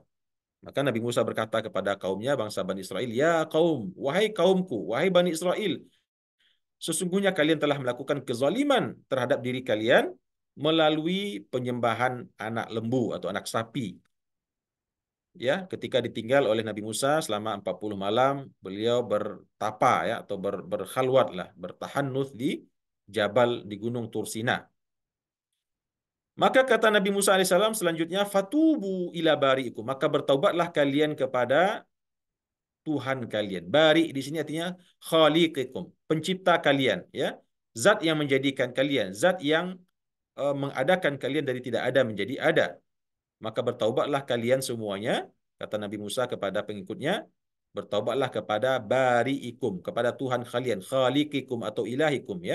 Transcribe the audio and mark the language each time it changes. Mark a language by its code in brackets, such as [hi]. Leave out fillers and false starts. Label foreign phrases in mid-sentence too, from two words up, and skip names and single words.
[id] Maka Nabi Musa berkata kepada kaumnya, bangsa Bani Israel, ya kaum, wahai kaumku, wahai Bani Israel, sesungguhnya kalian telah melakukan kezaliman terhadap diri kalian melalui penyembahan anak lembu atau anak sapi. Ya, ketika ditinggal oleh Nabi Musa selama 40 malam, beliau bertapa ya, atau berkhalwat lah, bertahannuts di Jabal, di Gunung Tursina. Maka kata Nabi Musa alaihissalam selanjutnya, [ar] فتوبوا إلى بارئكم, [id] maka bertaubatlah kalian kepada Tuhan kalian. Bari di sini artinya khaliqikum, pencipta kalian, ya. Zat yang menjadikan kalian, zat yang mengadakan kalian dari tidak ada menjadi ada. Maka bertaubatlah kalian semuanya, kata Nabi Musa kepada pengikutnya, bertaubatlah kepada bari'ikum, kepada Tuhan kalian, khaliqikum atau ilahikum, ya.